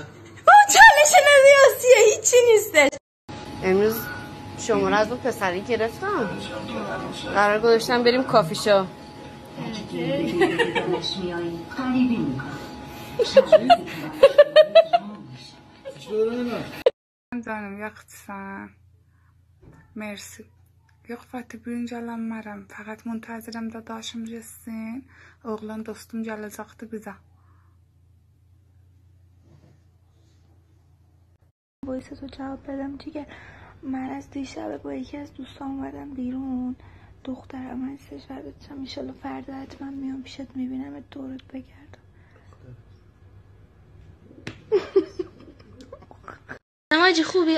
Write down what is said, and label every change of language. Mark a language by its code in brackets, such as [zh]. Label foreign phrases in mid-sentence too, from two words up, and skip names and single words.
[fa] با چالش نمیاسیه هیچی نیستش. امروز شماره از اون پسری گرفتم، قرار گذاشتم بریم کافی شو. [az] Canım yaxşısan. Mersi. Yox Fatih bu gün gələnmərəm. Fəqət müntəzirəm dadaşım gəlsin. Oğlan dostum gələcəkdi bizə. [fa] وایسه تو جواب بدم دیگه. من از دیشب با یکی از دوستان اومدم بیرون، دخترم هستش، فرداتشم ایشالله فردا حتما میام پیشت میبینم دورت بگردم. آجی خوبی؟